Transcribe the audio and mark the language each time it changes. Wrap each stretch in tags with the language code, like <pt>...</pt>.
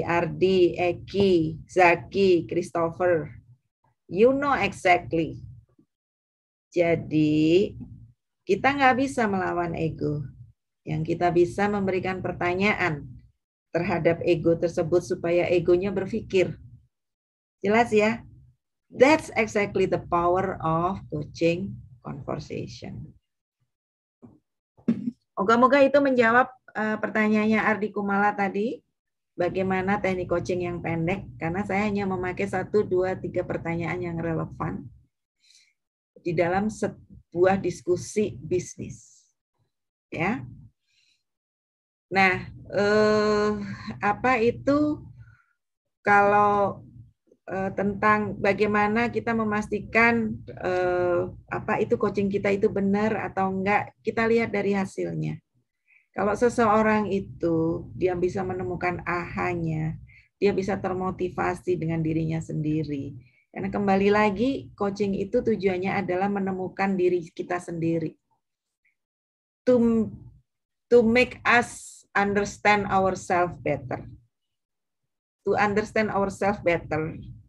<id>Ardi, Eki, Zaki, Christopher.</id> <en>You know exactly.</en> <id>Jadi, kita nggak bisa melawan ego. Yang kita bisa memberikan pertanyaan terhadap ego tersebut supaya egonya berpikir. Jelas ya?</id> <en>That's exactly the power of coaching conversation.</en> <id>Moga-moga itu menjawab pertanyaannya Ardi Kumala tadi. Bagaimana teknik coaching yang pendek? Karena saya hanya memakai 1, 2, 3 pertanyaan yang relevan di dalam sebuah diskusi bisnis, ya. Nah, apa itu kalau tentang bagaimana kita memastikan apa itu coaching kita itu benar atau enggak? Kita lihat dari hasilnya. Kalau seseorang itu dia bisa menemukan ahanya, dia bisa termotivasi dengan dirinya sendiri. Karena kembali lagi, coaching itu tujuannya adalah menemukan diri kita sendiri.</id> <en>To make us understand ourselves better. To understand ourselves better.</en>